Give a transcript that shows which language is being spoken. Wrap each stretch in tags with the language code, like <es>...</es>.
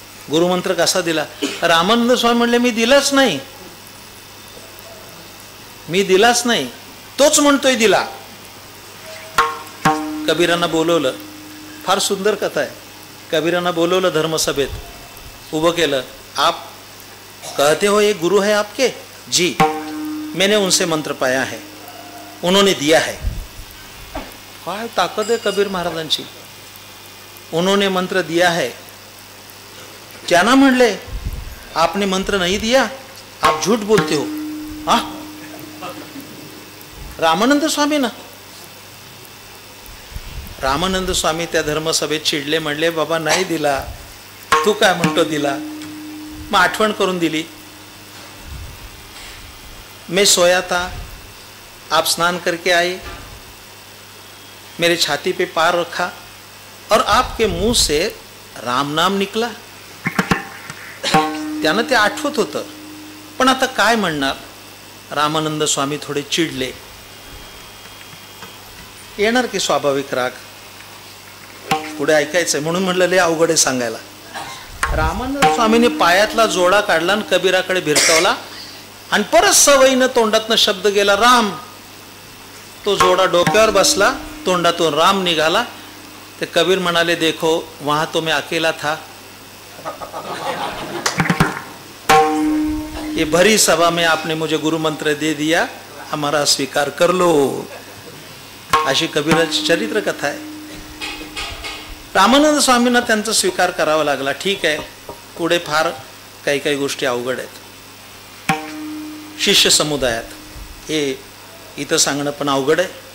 <mr>गुरुमंत्र कसा दिला? रामानंद स्वामी म्हणले, मी दिलाच नाही, मी दिलाच नाही, तोच म्हणतोय दिला. कबीरांना बोलवलं. फार सुंदर कथा आहे. कबीरांना बोलवलं धर्मसभेत, उभं केलं.</mr> <hi>आप कहते हो ये गुरु है आपके? जी, मैंने उनसे मंत्र पाया है, उन्होंने दिया है.</hi> <mr>काय ताकद आहे कबीर महाराजांची.</mr> <hi>उन्होंने मंत्र दिया है.</hi> <mr>त्यांना म्हणले,</mr> <hi>आपने मंत्र नहीं दिया, आप झूठ बोलते हो.</hi> <mr>रामानंद स्वामी ना. रामानंद स्वामी त्या धर्मसभेत चिडले. म्हणले, बाबा नाही दिला, तू काय म्हणतो दिला. मग आठवण करून दिली.</mr> <hi>मैं सोया था, आप स्नान करके आए, मेरे छाती पे पैर रखा और आपके मुंह से राम नाम निकला.</hi> <mr>त्यानं ते आठवत होतं. पण आता काय म्हणणार. रामानंद स्वामी थोडे चिडले. येणार की स्वाभाविक राग. पुढे ऐकायचंय म्हणून म्हणलं, लय अवघड आहे सांगायला. रामानंद स्वामीने पायातला जोडा काढला आणि कबीराकडे भिरकावला आणि परत सवयीनं तोंडातनं शब्द गेला, राम. तो जोडा डोक्यावर बसला, तोंडातून राम निघाला. ते कबीर म्हणाले,</mr> <hi>देखो वहां तो मैं अकेला था, ये भरी सभा में आपने मुझे गुरु मंत्र दे दिया, हमारा स्वीकार कर लो.</hi> <mr>अशी कबीराची चरित्र कथा आहे. रामानंद स्वामींना त्यांचा स्वीकार करावा लागला. ठीक आहे, पुढे फार काही काही गोष्टी अवघड आहेत. शिष्य समुदायात हे इथं सांगणं पण अवघड आहे.</mr>